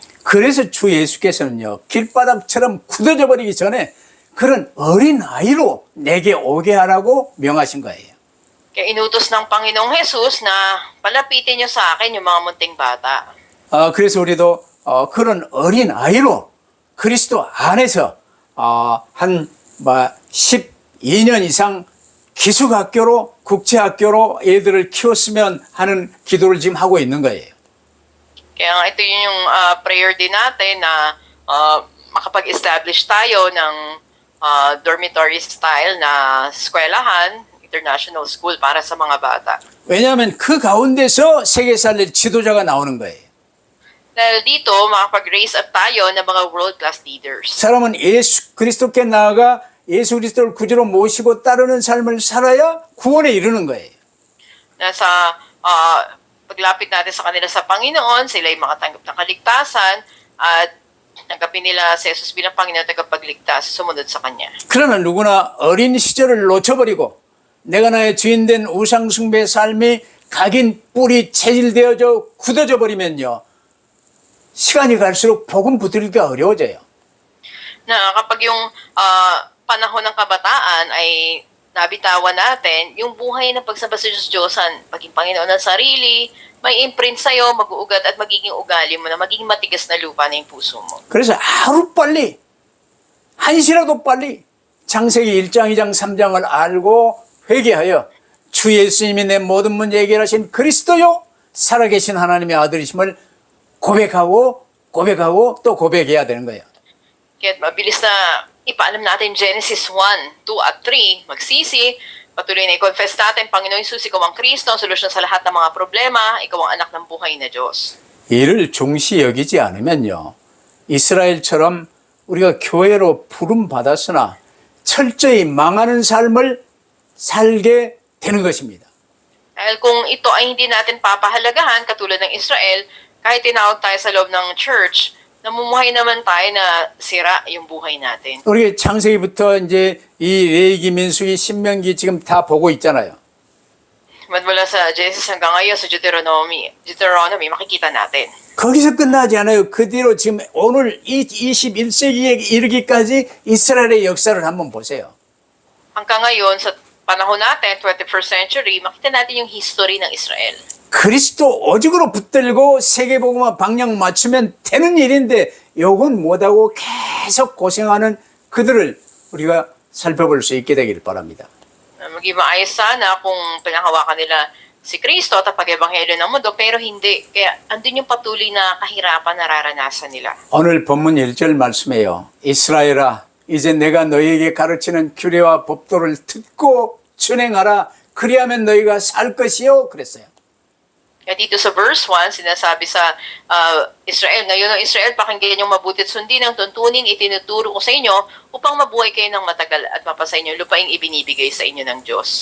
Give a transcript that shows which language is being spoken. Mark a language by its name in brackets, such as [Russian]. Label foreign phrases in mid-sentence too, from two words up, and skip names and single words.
[Korean] 그래서 주 예수께서는요, 길바닥처럼 굳어져 버리기 전에 그런 어린 아이로 내게 오게 하라고 명하신 거예요. [Filipino] Kaya inutos ng Panginoong Jesus na palapitin niyo sa akin yung mga munting bata. [Korean] 그래서 우리도 그런 어린 아이로 그리스도 안에서 한 12년 이상 기숙학교로 국제학교로 애들을 키웠으면 하는 기도를 지금 하고 있는 거예요. [Filipino] Kaya nga ito yung prayer din natin na makapag-establish tayo ng [English] dormitory style [Filipino] na eskwelahan, [English] international school [Filipino] para sa mga bata. [Korean] 왜냐하면 그 가운데서 세계 살릴 지도자가 나오는 거예요. [Filipino] Dahil dito, makapag-raise up tayo ng mga [English] world-class leaders. [Korean] 사람은 예수 그리스도께 나아가 예수 그리스도를 구주로 모시고 따르는 삶을 살아야 구원에 이르는 거예요. [Filipino] Nasa paglapit natin sa kanila sa Panginoon, sila ay makatanggap ng kaligtasan at tanggapin nila si Jesus bilang Panginoon at tagapagligtas, sumunod sa Kanya. [Korean] 그러나 누구나 어린 시절을 놓쳐버리고 내가 나의 주인된 우상숭배 삶이 각인 뿌리 체질되어져 굳어져 버리면요, 시간이 갈수록 복음 붙들기가 어려워져요. [Filipino] Na kapag yung panahon ng kabataan ay nabitawan natin, yung buhay ng pagsamba sa Diyos-Diyosan, maging Panginoon ng sarili, may imprint sa'yo, mag-uugat at magiging ugali mo na magiging matigas na lupa na yung puso mo. [Korean] 그래서 하루빨리, 한시라도 빨리 창세기 1장, 2장, 3장을 알고 회개하여 주 예수님이 내 모든 문제 해결하신 그리스도요, 살아계신 하나님의 아들이심을 고백하고 또 고백해야 되는 거예요. [Filipino] Kaya mabilis na ipaalam natin Genesis 1, 2 at 3, magsisi, patuloy na i-confess natin, Panginoon Jesus, ikaw ang Kristo, ang solusyon sa lahat ng mga problema, ikaw ang anak ng buhay na Diyos. [Korean] 이를 중시 여기지 않으면요, 이스라엘처럼 우리가 교회로 부름 받았으나 철저히 망하는 삶을 살게 되는 것입니다. [Filipino] Dahil kung ito ay hindi natin papahalagahan, katulad ng Israel, kahit tinawag tayo sa loob ng church, namumuhay naman tayo na sira yung buhay natin. [Korean] 우리 창세기부터 이제 이 레위기, 민수기, 신명기 지금 다 보고 있잖아요. [Filipino] Mula sa Genesis hanggang ngayon sa Deuteronomy, makikita natin. [Korean] 거기서 끝나지 않아요. 그 뒤로 지금 오늘 이 21세기에 이르기까지 이스라엘의 역사를 한번 보세요. [Filipino] Hanggang ngayon, sa panahon natin, [English] 21st century, [Filipino] makita natin yung history ng Israel. [Korean] 그리스도 오직으로 붙들고 세계복음화 방향 맞추면 되는 일인데 요건 못하고 계속 고생하는 그들을 우리가 살펴볼 수 있게 되기를 바랍니다. [Filipino] Maging maayos sana kung pinakawakan nila si Kristo at ang pag-ebanghelyo ng mundo, pero hindi. Kaya andun yung patuloy na kahirapan nararanasan nila. [Korean] 오늘 본문 1절 말씀에요. 이스라엘아, 이제 내가 너희에게 가르치는 규례와 법도를 듣고 준행하라. 그리하면 너희가 살 것이요. 그랬어요. [Filipino] Kaya dito sa verse 1, sinasabi sa Israel, ngayon ang Israel, pakinggan yung mabuti at sundin ang tuntuning itinuturo ko sa inyo upang mabuhay kayo ng matagal at mapasa inyo lupaing ibinibigay sa inyo ng Diyos.